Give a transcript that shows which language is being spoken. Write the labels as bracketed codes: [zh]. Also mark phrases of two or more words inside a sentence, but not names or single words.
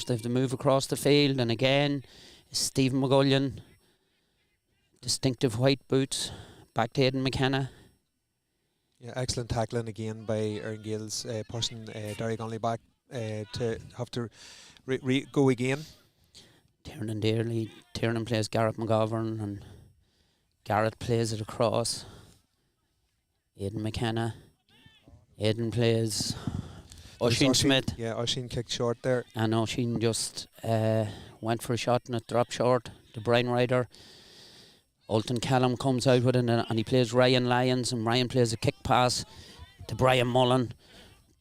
[en] They have to move across the field, and again Stephen McGullion, distinctive white boots, back to Aidan McKenna. Yeah, excellent tackling again by Erne Gaels, pushing Derrygonnelly back to have to go again. Tiernan plays Garrett McGovern, and Garrett plays it across. Aidan McKenna. Aidan plays Oisin Smith. Yeah, Oisin kicked short there. And Oisin just went for a shot and it dropped short to Brian Ryder. Ulton Callum comes out with it, and he plays Ryan Lyons, and Ryan plays a kick pass to Brian Mullen.